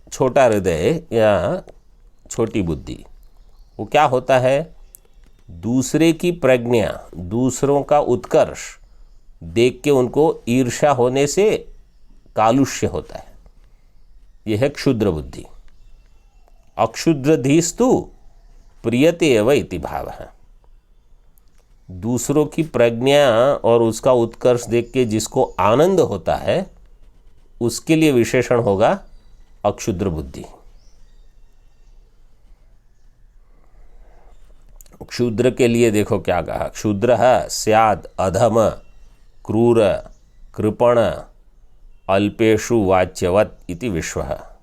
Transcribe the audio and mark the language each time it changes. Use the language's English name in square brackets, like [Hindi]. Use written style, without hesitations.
[Hindi] छोटा हृदय या छोटी बुद्धि, वो क्या होता है, दूसरे की प्रज्ञा, दूसरों का उत्कर्ष देख के उनको ईर्ष्या होने से कालुष्य होता है। यह है क्षुद्र बुद्धि। [Sanskrit] अक्षुद्रधीस्तु प्रियते एव इति भावः। [Hindi] दूसरों की प्रज्ञा और उसका उत्कर्ष देख के जिसको आनंद होता है उसके लिए विशेषण होगा अक्षुद्र बुद्धि। क्षुद्र के लिए देखो क्या कहा, [Sanskrit] क्षुद्र स्याद अधम क्रूर कृपण अल्पेशु वाच्यवत इति विश्वः।